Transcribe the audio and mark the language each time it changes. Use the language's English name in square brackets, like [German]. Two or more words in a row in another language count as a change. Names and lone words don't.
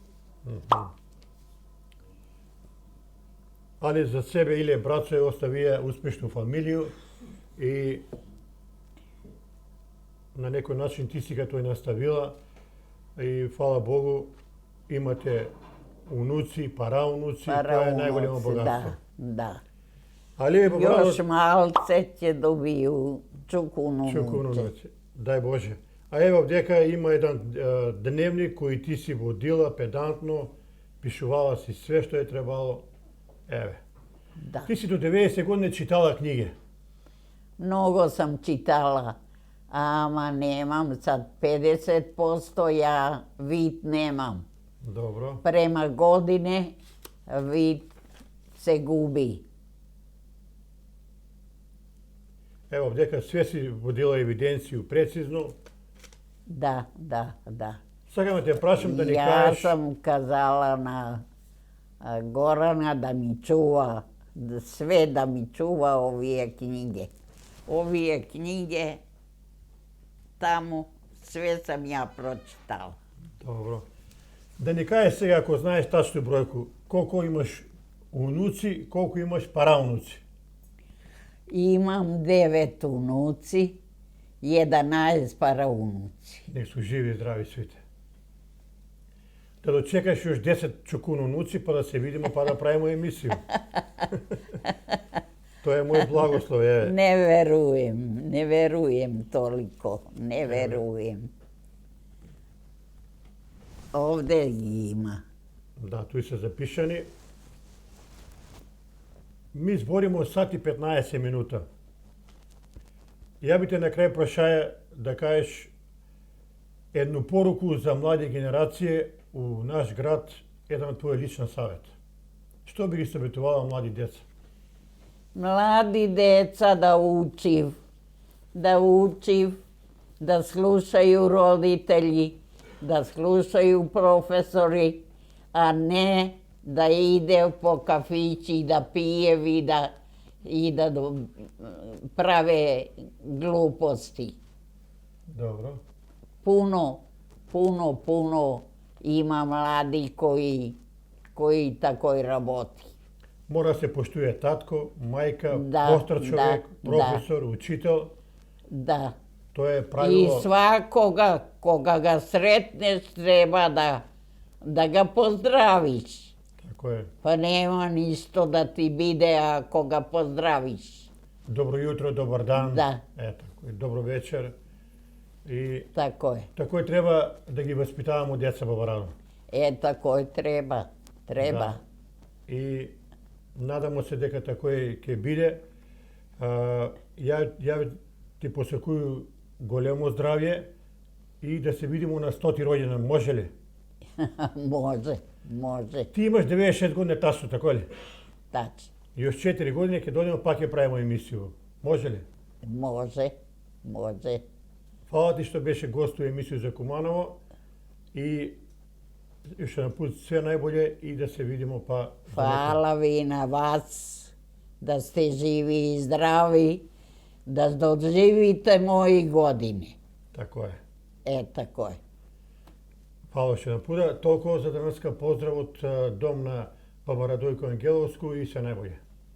[Serbian] Ali za sebe Ile braco je ostavio uspješnu familiju i na neki način ti si ga to i nastavila i hvala Bogu imate унуци, парауnuci, [Macedonian] тоа е најголемо богатство. Да. Али Баба [Serbian] Još [Macedonian] Радо, [Serbian] malce će dobiju čukunu [Macedonian] Чукунуци, дај Боже. А ево овдека има еден дневник кој ти си водила педантно, пишувала си све што е требало. Еве. [Serbian] Da. [Macedonian] Ти си до 90 години читала книги. [Serbian] Mnogo sam čitala, ama nemam sad 50%, ja vid nemam. [Macedonian] Добро. [Serbian] Prema godine vid se gubi. [Macedonian] Ево овдека све си водила евиденцију прецизно. [Serbian] Da. [Macedonian] Сакам да те прашам да ни [Serbian] Ja [Macedonian] кажеш [Serbian] sam kazala na Gorana da mi čuva, sve da mi čuva ovije knjige. Ovije knjige, tamo sve sam ja pročitala. [Macedonian] Добро. Да ни кажеш сега, ако знаеш тачну бројку, колку имаш унуци, колку имаш параунуци? [Serbian] Imam 9 unuci, 11 paraunuci. [Macedonian] Нек су живи и здрави свите. Да дочекаш još 10 чукунунуци, па да се видимо, па да правимо емисiju. Тоа е мој благослов, е. [Serbian] Ne verujem toliko, ne verujem. Ovde ima. [Macedonian] Да, туи се запишани. Ми збориме сат и 15 минута. Ја би те на крај прашаја да кажеш едну поруку за млади генерации у наш град, еден твој личен савет. Што би ги советувала млади деца? [Serbian] Mladi deca da učiv, da slušaju roditelji, da slušaju profesori, a ne da ide po kafići i da pije i da prave gluposti. [Macedonian] Добро. [Serbian] Puno ima mladi koji tako raboti. [Macedonian] Мора да се поштуе татко, мајка, Да, постар човек, да, професор, учител. [Serbian] Da. [Macedonian] Тоа е [Serbian] I [Macedonian] правило. [Serbian] svakoga koga ga sretneš treba da ga pozdraviš. [Macedonian] Тако е. [Serbian] Pa nema ništo da ti bide ako ga pozdraviš. [Macedonian] Добро јутро, добар дан. Да. Тако е. Добро вечер. И [Serbian] Tako je. [Macedonian] тако е треба да ги воспитаваме деца Баба Радо. [Serbian] Tako je treba. [Macedonian] Да. И надамо се дека тако е ќе биде. Ја ти посекую големо здравје и да се видиме на 100-ти роѓендан, може ли? [Serbian] Može. [Macedonian] Ти имаш 96 години тасо, тако ли? [Serbian] Tačno. [Macedonian] Још 4 години ќе дојдеме пак ќе правиме емисију. Може ли? [Serbian] Može. [Macedonian] Фала ти што беше гост у емисију за Куманово и уште на пут све најболje и да се видиме па. [Serbian] Hvala vi na vas, da ste živi i zdravi, da doživite moji godine. [Macedonian] Тако е. [Serbian] Tako je. [Macedonian] Фала уште на пуда. Толку за денеска поздрав од дом на Баба Радојко Ангеловску и се најболje.